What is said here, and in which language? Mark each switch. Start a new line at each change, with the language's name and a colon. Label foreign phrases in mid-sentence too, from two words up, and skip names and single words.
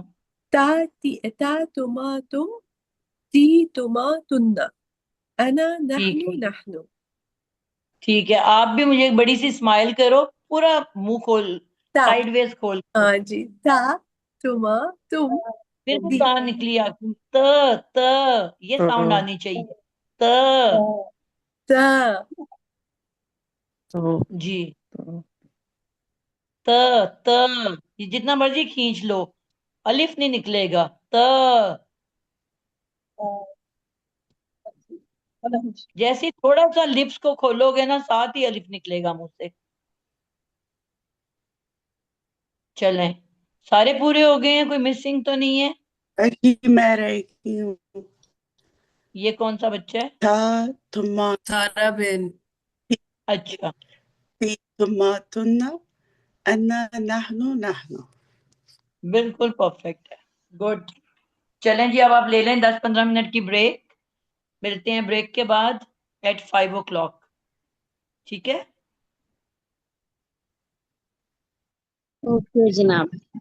Arabic: تا تا تما تم تي تما تنا أنا
Urdu: ठीक नहनु है, नहनु। ٹھیک ہے. آپ بھی مجھے ایک بڑی سی اسمائل کرو، پورا منہ کھول, ता। سائیڈویز کھول کے. ہاں جی,
Arabic: تا تما تم
Urdu: پھر بھی ती تا نکلی آپکی، ت یہ ساؤنڈ آنی چاہیے, त। ता। जी। ت ت یہ جتنا مرضی کھینچ لو، الف نہیں نکلے گا، ت. جیسے ہی تھوڑا سا لپس کو کھولو گے نا، ساتھ ہی الف نکلے گا منہ سے. چلیں، سارے پورے ہو گئے ہیں، کوئی مسنگ تو نہیں ہے? ابھی میں رہ گئی ہوں. یہ کون سا بچہ ہے?
Arabic: ثا تما
Urdu: سارہ بہن. अच्छा,
Arabic: تي تما تنا أنا نحن نحن.
Urdu: بالکل پرفیکٹ ہے، گڈ. چلیں جی، اب آپ لے لیں 10-15 منٹ کی بریک. ملتے ہیں بریک کے بعد
English: at 5 o'clock.
Urdu: ٹھیک ہے? اوکے جناب.